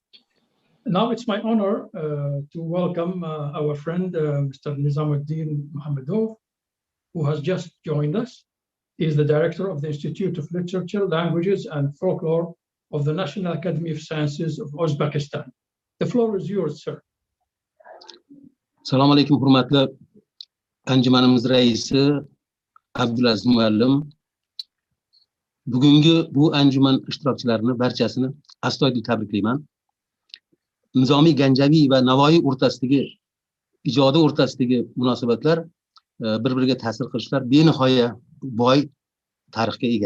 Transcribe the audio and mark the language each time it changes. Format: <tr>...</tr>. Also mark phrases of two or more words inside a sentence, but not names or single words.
<en>Now it's my honor to welcome our friend, Mr. Nizamuddin Mohammedov, who has just joined us. He is the director of the Institute of Literature, Languages, and Folklore of the National Academy of Sciences of Uzbekistan. The floor is yours, sir.</en> <ar>السلام عليكم,</ar> <uz>hurmatli anjumanimiz raisi Abdulaziz Muallim. Bugungi bu anjuman ishtirokchilarini barchasini astoydil tabriklayman. Nizami Ganjavi va Navoiy o'rtasidagi ijodi o'rtasidagi munosabatlar bir-biriga ta'sir qilishlar benihoya boy tarixga ega.</uz>